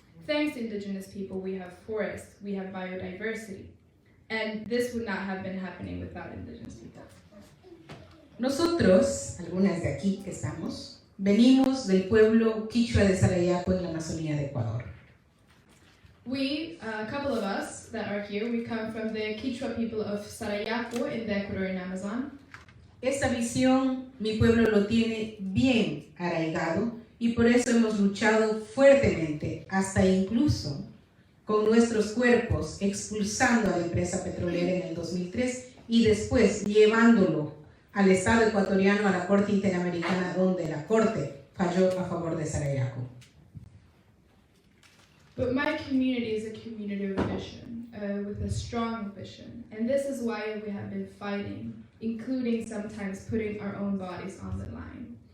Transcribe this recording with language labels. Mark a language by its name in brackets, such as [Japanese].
[English] Thanks to indigenous people, we have forests, we have biodiversity, and this would not have been happening without indigenous people. [Spanish] Nosotros, algunas de aquí que estamos, venimos del pueblo quichua de Sarayaco en la Amazonía de Ecuador. [English] We, a couple of us that are here, we come from the Quichua people of Sarayaco in the Ecuadorian Amazon. [Spanish] Esta visión mi pueblo lo tiene bien arraigado y por eso hemos luchado fuertemente, hasta incluso con nuestros cuerpos expulsando a la empresa petrolera en el 2003 y después llevándolo al Estado ecuatoriano a la Corte Interamericana, donde la Corte falló a favor de Sarayaco. [English] But my community is a community of vision, with a strong vision, and this is why we have been fighting, including sometimes putting our own bodies on the line.